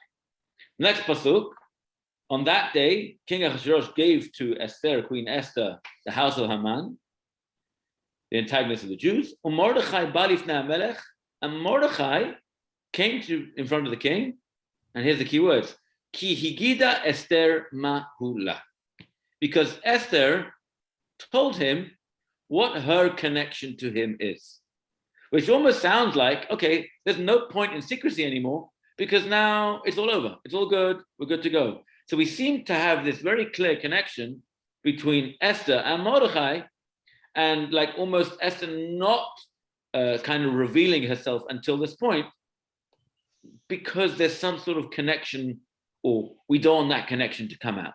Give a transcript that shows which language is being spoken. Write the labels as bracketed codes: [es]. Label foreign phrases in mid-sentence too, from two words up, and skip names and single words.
[en] Next pasuk. On that day, King Ahasuerus gave to Esther, Queen Esther, the house of Haman, the antagonist of the Jews. And Mordechai came in front of the king, and here's the key words: [he] כי הגידה אסתר מה הוא לה, [en] because Esther told him what her connection to him is. which almost sounds like, okay, there's no point in secrecy anymore because now it's all over. It's all good. We're good to go. So we seem to have this very clear connection between Esther and Mordechai, and like almost Esther not kind of revealing herself until this point, because there's some sort of connection, or we don't want that connection to come out.